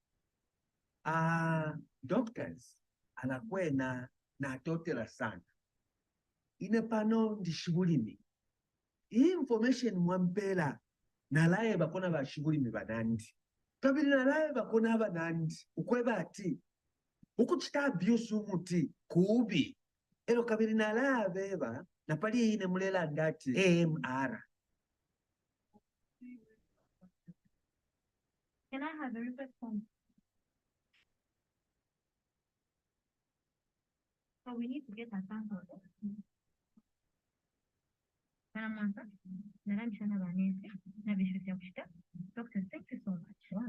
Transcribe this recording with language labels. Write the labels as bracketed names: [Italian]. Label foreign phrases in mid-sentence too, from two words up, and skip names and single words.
[Bemba] doctors anakwena na totela sana ine pano ndishibulimi information mwampela nalaye bakona bashibulimi banandi kabiri nalaye bakona abanandi ukweba ati ukuchita abuse umuti kubi ero kabiri nalaye abeba napali ine mulela ndati AMR. [English] Can I have a request form? So we need to get a sample. Doctor, thank you so much.